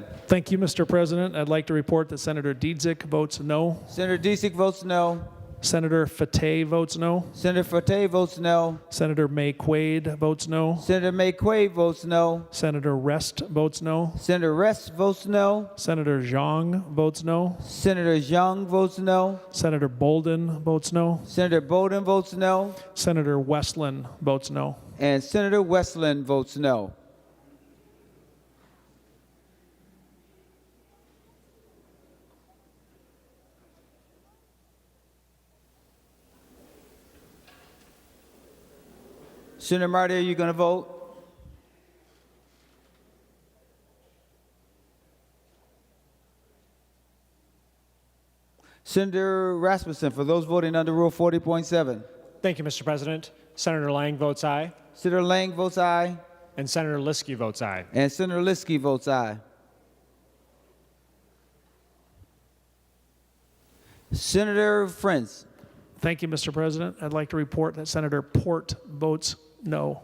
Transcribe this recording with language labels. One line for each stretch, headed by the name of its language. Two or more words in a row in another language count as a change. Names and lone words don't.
English: Thank you, Mr. President. I'd like to report that Senator Dietzick votes no. Senator Dietzick votes no. Senator Fateh votes no. Senator Fateh votes no. Senator May Quaid votes no. Senator May Quaid votes no. Senator Rest votes no. Senator Rest votes no. Senator Zhang votes no. Senator Zhang votes no. Senator Bolden votes no. Senator Bolden votes no. Senator Westland votes no. And Senator Westland votes no. Senator Marty, are you going to vote? Senator Rasmussen, for those voting under Rule 40.7. Thank you, Mr. President. Senator Lang votes aye. Senator Lang votes aye. and Senator Liskey votes aye. And Senator Liskey votes aye. Senator Friends. Thank you, Mr. President. I'd like to report that Senator Port votes no.